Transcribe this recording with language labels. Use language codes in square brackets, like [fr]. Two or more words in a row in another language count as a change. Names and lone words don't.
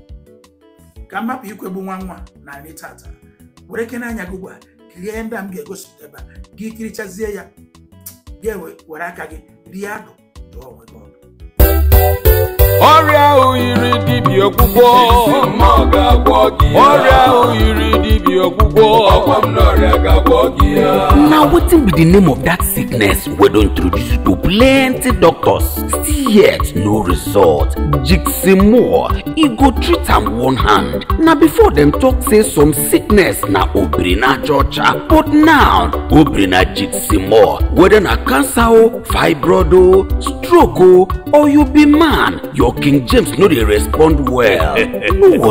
[ig] Ka mmapụ ikwegbu nwa na anyị tata were kene anya gị ugbu a kirie ihe ndị a m ga-egosipụta ebe a gị kirichazie ya gị were aka gị rie adụ dụọ onwe gị ọdụ. Ọrịa ahụ yiri dibịa ọgwụgwọ ọrịa ahụ yiri dibịa ọgwụgwọ [pcm] Now wetin be the name of that sickness we don introduce you to plenty doctors still yet no result. Jiximore e go treat am one hand. Na before dem talk say some sickness na obrina georgia but now obrina Jiximore whether na cancer o fibroid o stroke o or you be man your King James no dey respond well.